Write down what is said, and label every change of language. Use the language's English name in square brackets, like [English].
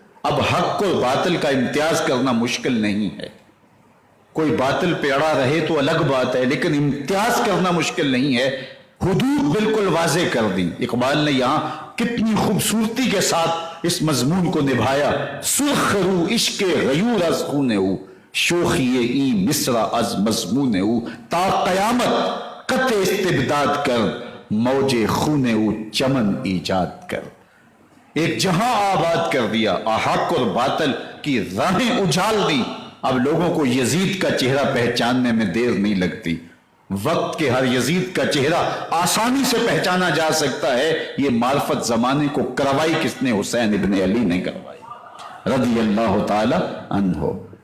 [Urdu] اب حق اور باطل کا امتیاز کرنا مشکل نہیں ہے, کوئی باطل پہ اڑا رہے تو الگ بات ہے, لیکن امتیاز کرنا مشکل نہیں ہے. حدود بالکل واضح کر دی. اقبال نے یہاں کتنی خوبصورتی کے ساتھ اس مضمون کو نبھایا. [Persian] سرخ رو عشق غیور از خون او, شوخی ای مصرع از مضمون او, تا قیامت قطع استبداد کر, موج خون او چمن ایجاد کر. [Urdu] ایک جہاں آباد کر دیا, حق اور باطل کی راہیں اجال دی. اب لوگوں کو یزید کا چہرہ پہچاننے میں دیر نہیں لگتی. وقت کے ہر یزید کا چہرہ آسانی سے پہچانا جا سکتا ہے. یہ معرفت زمانے کو کروائی کس نے؟ حسین ابن علی نے کروائی رضی اللہ تعالی عنہ.